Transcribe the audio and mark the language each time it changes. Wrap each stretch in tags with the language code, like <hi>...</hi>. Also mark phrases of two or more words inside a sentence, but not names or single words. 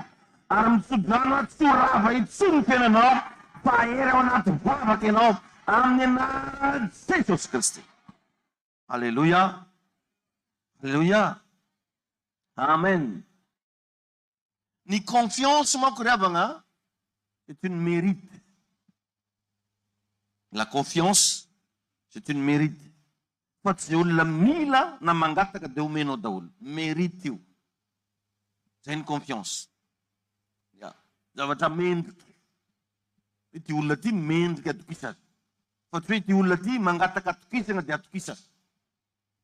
<mg>Ary mitsodrano tsy rava itsony ny fiainanao, fa hery ao anaty vavaka ianao amin'ny anaran'i Jesosy Kristy. Alléluia. Alléluia. Amen. Ny confiance manko ry havagna,</mg> <fr>c'est une mérite. La confiance, c'est une mérite.</fr> <mg>Fa tsy olona mila na mangataka dia omenao daholo. Mérite io. Zay ny confiance. Zavatra mendrika. Ity olona ty mendrika atokisana. Fa tsy hoe ity olona ty mangataka atokisana dia atokisana.</mg>